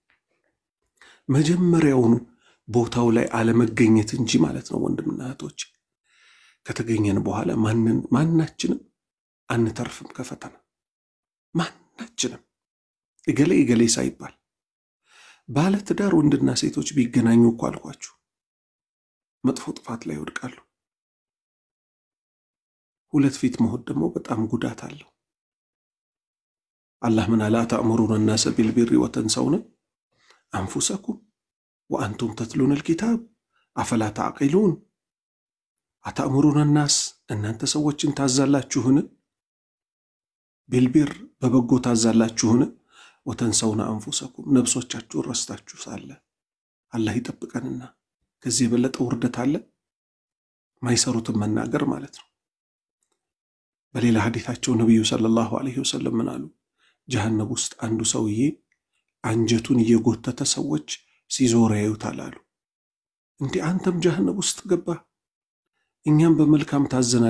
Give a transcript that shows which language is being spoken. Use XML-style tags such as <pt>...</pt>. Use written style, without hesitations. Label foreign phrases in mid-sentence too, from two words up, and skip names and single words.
<am>መጀመሪያውኑ ቦታው ላይ አለመገኘት እንጂ ማለት ነው ወንድምና እህቶች ከተገኘን በኋላ ማንናችንም አንተርፍም ከፈተና ማንናችንም እገሌ ሳይባል ባለ ትዳር ወንድና ሴቶች ቢገናኙ እኮ አልኳችሁ መጥፎ ጥፋት ላይ ይወድቃሉ ሁለት ፊት መሆን ደግሞ በጣም ጉዳት አለው አላህ ምን አላ ተአምሩና</am> <ar>الناس بالبر وتنسون انفسكم وانتم تتلون الكتاب افلا تعقلون اتأمرون الناس</ar> <am>እናንተ ሰዎችን ታዛላችሁን بالبر በበጎ ታዛላችሁን</am> <ar>وتنسون انفسكم</ar> <am>ነፍሶቻችሁን ረስታችሁ ሳለ አላህ ይጠብቀንና ከዚህ በለጠ ውርደት አለ ማይሰሩትን መናገር ማለት ነው በሌላ ሐዲታቸው ነብዩ</am> <ar>صلى الله عليه وسلم</ar> <am>ምን አሉ ጀሃነም ውስጥ አንዱ ሰውዬ አንጀቱን እየጎተተ ሰዎች ሲዞር ያዩታል አሉ እንዴ አንተም ጀሃነም ውስጥ ገባ እኛም በመልካም ታዘናል</am>